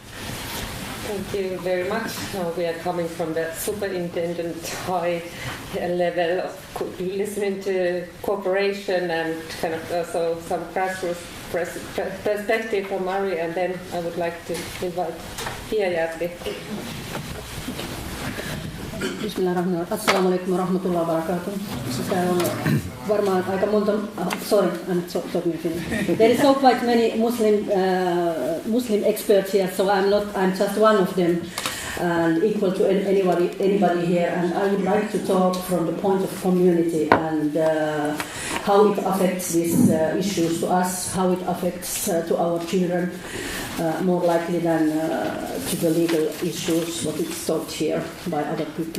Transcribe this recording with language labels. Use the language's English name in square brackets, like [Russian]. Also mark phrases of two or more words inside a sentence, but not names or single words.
[English] Thank you very much. Now we are coming from the superintendent high level of listening to cooperation and kind of also some grassroots perspective from Mari, and then I would like to invite Pia Järvi. [Arabic] بسم الله الرحمن الرحيم. السلام عليكم ورحمة الله وبركاته. [Finnish] Täällä on varmaan aika monta. [English] Sorry, I'm talking Finnish. There is so quite many Muslim experts here, so I'm just one of them. and equal to anybody here. And I would like to talk from the point of community and how it affects these issues to us, how it affects to our children, more likely than to the legal issues, what it's taught here by other people.